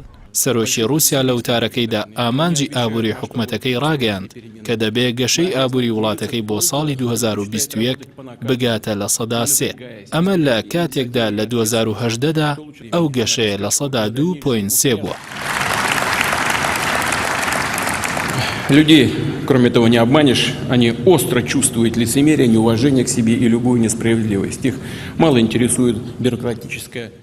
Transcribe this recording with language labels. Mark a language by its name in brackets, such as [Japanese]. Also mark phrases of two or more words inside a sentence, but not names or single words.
[Central Kurdish] سەرۆکی رووسیا لە وتارەکەیدا ئامانجی ئابووری حکومەتەکەی ڕاگەیاند کە دەبێ گەشەی ئابووری وڵاتەکەی بۆ ساڵی 2021 بگاتە لە 3%. ئەمە لە کاتێکدا لە 2018دا ئەو گەشەیە لە 2.3 بووە. [Russian] Людей, кроме того, не обманешь, они остро чувствуют лицемерие, неуважение к себе и любую несправедливость. Их мало интересует бюрократическая